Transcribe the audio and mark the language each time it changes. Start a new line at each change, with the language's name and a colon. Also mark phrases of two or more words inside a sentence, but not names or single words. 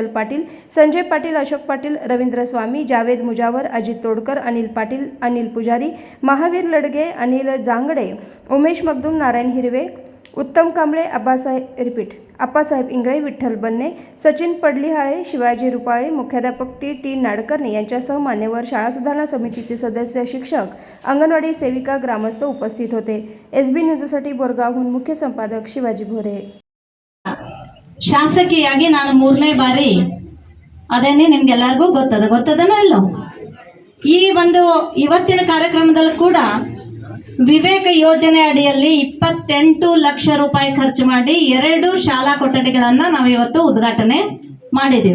Marathi: पाटील, संजय पाटील, अशोक पाटील, रवींद्र स्वामी, जावेद मुजावर, अजित तोडकर, अनिल पाटील, अनिल पुजारी, महावीर लडगे, अनिल जांगडे, उमेश मगदूम, नारायण हिरवे, उत्तम कांबळे, आप्पासाहेब इंगळे, विठ्ठल बन्ने, सचिन पडलिहाळे, शिवाजी रुपाळे, मुख्याध्यापक टी नाडकर्णी यांच्यासह मान्यवर, शाळा सुधारणा समितीचे सदस्य, शिक्षक, अंगणवाडी सेविका, ग्रामस्थ उपस्थित होते. SB न्यूजसाठी बोरगावहून मुख्य संपादक शिवाजी भोरे.
Kannada: ಶಾಸಕಿಯಾಗಿ ನಾನು 3ನೇ ಬಾರಿ ಅದೇನೆ ನಿಮ್ಗೆಲ್ಲರಿಗೂ ಗೊತ್ತದನೋ ಇಲ್ಲೋ. ಈ ಒಂದು ಇವತ್ತಿನ ಕಾರ್ಯಕ್ರಮದಲ್ಲಿ ಕೂಡ ವಿವೇಕ ಯೋಜನೆ ಅಡಿಯಲ್ಲಿ 28 ಲಕ್ಷ ರೂಪಾಯಿ ಖರ್ಚು ಮಾಡಿ 2 ಶಾಲಾ ಕೊಠಡಿಗಳನ್ನ ನಾವು ಇವತ್ತು ಉದ್ಘಾಟನೆ ಮಾಡಿದ್ದೀವಿ.